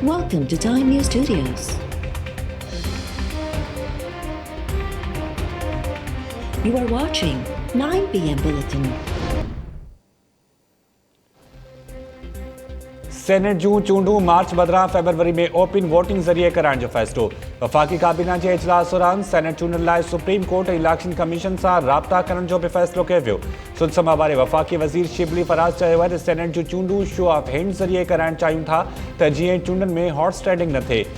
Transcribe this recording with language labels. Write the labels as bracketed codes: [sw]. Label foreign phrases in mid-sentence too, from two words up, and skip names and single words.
[en] Welcome to Time News Studios. You are watching 9 p.m. Bulletin. [sd] सेनेट जूं चूंडूं मार्च बदिरां फेबरवरी में [en] open voting [sd] ज़रिए कराइण जो फ़ैसिलो। वफ़ाक़ी काबीना जे इजलास दौरान सेनेट चूंडनि लाइ [en] Supreme Court [sd] ऐं [en] Election Commission [sd] सां राब्ता करण जो बि फ़ैसिलो कयो वियो। सुलसमा बारे वफ़ाक़ी वज़ीर शिबली फराज़ चयो आहे त सेनेट जूं चूंडूं [en] show of hands [sd] ज़रिए कराइण चाहियूं था त जीअं चूंडनि में [en] horse trading [sd] न थिए।